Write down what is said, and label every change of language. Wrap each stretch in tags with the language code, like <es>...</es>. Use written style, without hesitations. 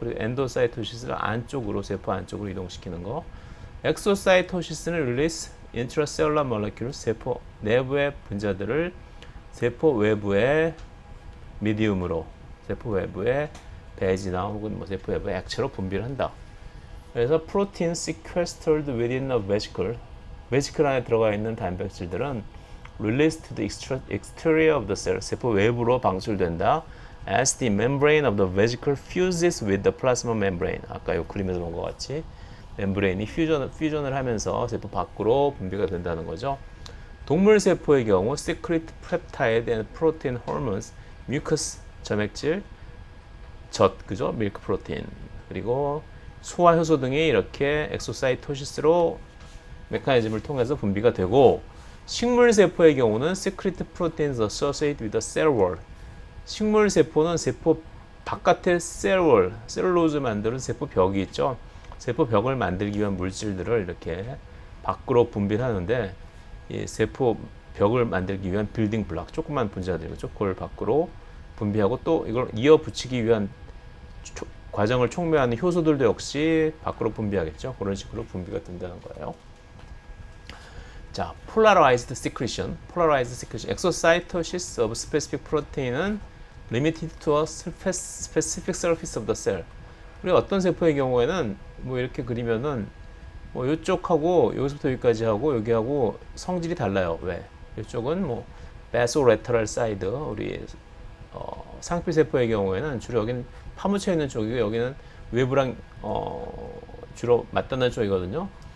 <ko>그리고 엔도사이토시스는 안쪽으로, 세포 안쪽으로 이동시키는 거. 엑소사이토시스는</ko> <en>release intracellular molecules,</en> <ko>세포 내부의 분자들을 세포 외부의 미디움으로, 세포 외부의 배지나 혹은 뭐 세포 외부의 액체로 분비를 한다. 그래서</ko> <en>protein sequestered within a vesicle,</en> <ko>베지클 안에 들어가 있는 단백질들은</ko> <en>released to the exterior of the cell,</en> <ko>세포 외부로 방출된다.</ko> <en>As the membrane of the vesicle fuses with the plasma membrane.</en> <ko>아까 이 그림에서 본 것 같이 멤브레인이 퓨전을 하면서 세포 밖으로 분비가 된다는 거죠. 동물 세포의 경우</ko> <en>secrete peptide and protein hormones,</en> <ko>mucus 점액질, 젖, 그죠? 밀크 프로테인. 그리고 소화 효소 등이 이렇게 엑소사이토시스로 메커니즘을 통해서 분비가 되고, 식물 세포의 경우는</ko> <en>secrete proteins associated with the cell wall.</en> <ko>식물 세포는 세포 바깥에 셀 wall, 셀룰로즈 만드는 세포 벽이 있죠. 세포 벽을 만들기 위한 물질들을 이렇게 밖으로 분비를 하는데, 이 세포 벽을 만들기 위한 빌딩 블록, 조그만 분자들이죠. 그걸 밖으로 분비하고, 또 이걸 이어 붙이기 위한 과정을 촉매하는 효소들도 역시 밖으로 분비하겠죠. 그런 식으로 분비가 된다는 거예요.</ko> <en>자, polarized secretion. exocytosis of specific protein은 limited to a specific surface of the cell.</en> <ko>우리 어떤 세포의 경우에는 뭐 이렇게 그리면은 뭐 이쪽하고 여기서부터 여기까지 하고 여기하고 성질이 달라요. 왜? 이쪽은 뭐 basolateral side, 우리 상피 세포의 경우에는 주로 여기는 파묻혀 있는 쪽이고 여기는 외부랑 주로 맞닿는 쪽이거든요.</ko>